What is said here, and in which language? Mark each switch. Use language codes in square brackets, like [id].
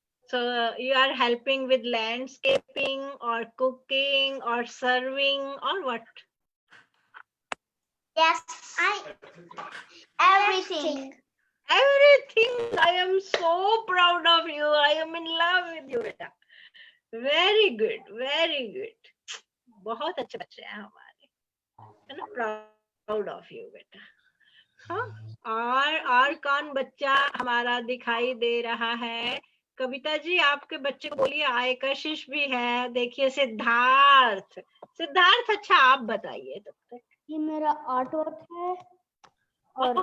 [en] So you are helping with landscaping or cooking or serving or what? Yes, everything. Everything. I am so proud of you. I am in love with you, बेटा. Very good, very good. [hi] बहुत अच्छे बच्चे हैं हमारे, है ना? [en] Proud of you, बेटा. [hi] हाँ. और कौन बच्चा हमारा दिखाई दे रहा है? कविता जी, आपके बच्चे को बोलिए. आय कशिश भी है. देखिए सिद्धार्थ. सिद्धार्थ, अच्छा आप बताइए तब तक. ये मेरा आर्ट वर्क है और